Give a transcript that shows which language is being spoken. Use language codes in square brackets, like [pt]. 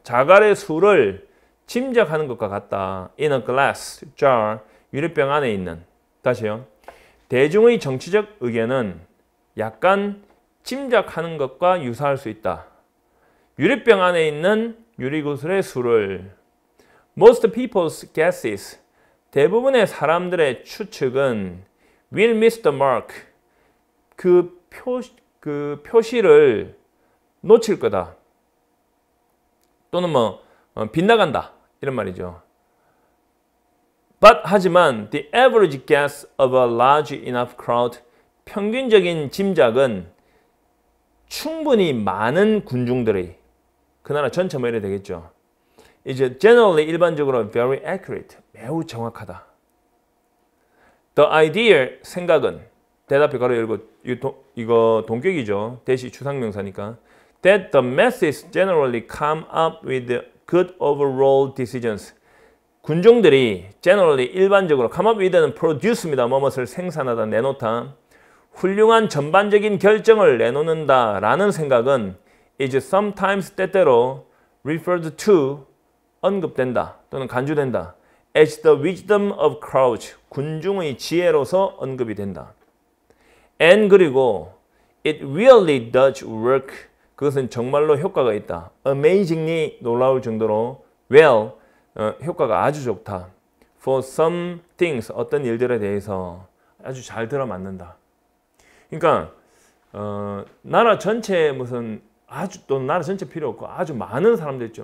[ko] 자갈의 수를 짐작하는 것과 같다. [en] In a glass jar. [ko] 유리병 안에 있는. 다시요. 대중의 정치적 의견은 약간 짐작하는 것과 유사할 수 있다. 유리병 안에 있는 유리구슬의 수를. [en] Most people's guesses. [ko] 대부분의 사람들의 추측은 [en] will miss the mark. [ko] 그 표시를 놓칠 거다. 또는 빗나간다. 이런 말이죠. [en] But [ko] 하지만 [en] the average guess of a large enough crowd. [ko] 평균적인 짐작은 충분히 많은 군중들의 그 나라 전체 뭐 이래 되겠죠. 이제 [en] generally [ko] 일반적으로 [en] very accurate. [ko] 매우 정확하다. [en] The idea [ko] 생각은 대답이 가로 열고 이거 동격이죠. 대시 추상명사니까. [en] That the masses generally come up with good overall decisions. [ko] 군중들이 [en] generally [ko] 일반적으로 [en] come up with [ko] 는 produce입니다. 뭐뭇을 생산하다, 내놓다. 훌륭한 전반적인 결정을 내놓는다 라는 생각은 [en] is sometimes [ko] 때때로 [en] referred to [ko] 언급된다 또는 간주된다. [en] as the wisdom of crowds. [ko] 군중의 지혜로서 언급이 된다. [en] And [ko] 그리고 [en] it really does work. [ko] 그것은 정말로 효과가 있다. [en] amazingly [ko] 놀라울 정도로 [en] well. [ko] 효과가 아주 좋다. [en] For some things. [ko] 어떤 일들에 대해서 아주 잘 들어맞는다. 그러니까 나라 전체에 무슨 아주 또 나라 전체 필요 없고 아주 많은 사람들 있죠.